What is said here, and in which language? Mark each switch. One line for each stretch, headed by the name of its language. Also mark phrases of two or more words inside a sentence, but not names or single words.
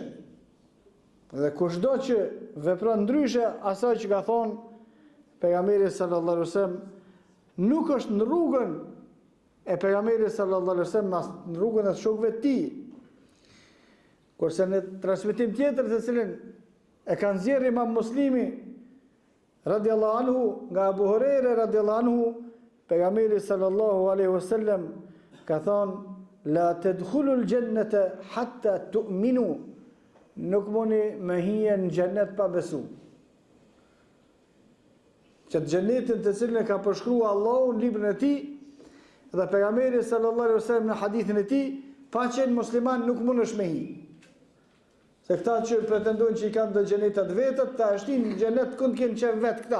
Albanian: Dhe kushdo që vepron ndryshe asaj që ka thonë pejgamberi
Arabic: صلى الله عليه وسلم,
Albanian: nuk është në rrugën e pejgamberit
Arabic: صلى الله عليه وسلم,
Albanian: as në rrugën e shokëve të tij. Kurse në transmetim tjetër të cilin e ka nxjerrë Imam Muslimi
Arabic: رضي الله عنه
Albanian: nga Abu Huraira
Arabic: رضي الله عنه,
Albanian: pejgamberi
Arabic: صلى الله عليه وسلم
Albanian: ka thonë:
Arabic: "لا تدخلون الجنة حتى تؤمنوا",
Albanian: nuk muni me hije në xhenet pa besu. Që të xhenetin të cilin e ka përshkruar Allahu në librin e tij, dhe pejgamberi
Arabic: صلى الله عليه وسلم
Albanian: në hadithin e tij, pa qenë musliman nuk mundesh me hi. Se këta që pretendojnë që i kanë të xhenetat vetët, ta shtin në xhenet ku kanë qenë vetë këta.